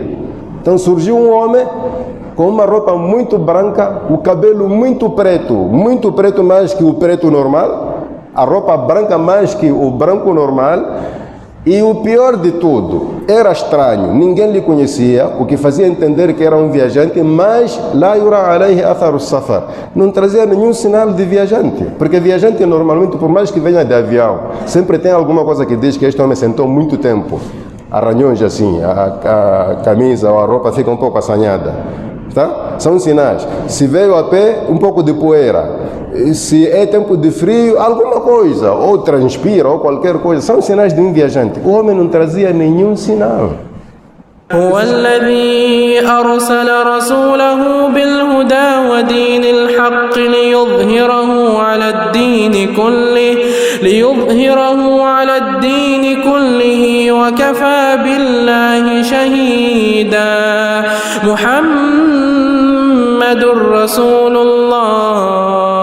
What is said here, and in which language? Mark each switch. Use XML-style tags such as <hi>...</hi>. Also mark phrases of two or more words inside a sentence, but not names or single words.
<pt>Então surgiu um homem com uma roupa muito branca, o cabelo muito preto mais que o preto normal, a roupa branca mais que o branco normal, e o pior de tudo, era estranho, ninguém lhe conhecia, o que fazia entender que era um viajante, mas</pt> <ar>لا يرى عليه أثر السفر,</ar> <pt>não trazia nenhum sinal de viajante, porque viajante normalmente, por mais que venha de avião, sempre tem alguma coisa que diz que este homem sentou muito tempo, arranhões assim, a camisa ou a roupa fica um pouco assanhada, tá? São sinais. Se veio a pé, um pouco de poeira. Se é tempo de frio, alguma coisa, ou transpira, ou qualquer coisa, são sinais de um viajante. O homem não trazia nenhum sinal.</pt> <ar>هو الذي أرسل رسوله بالهدى ودين الحق ليظهره على الدين كله وكفى بالله شهيدا محمد رسول الله</ar>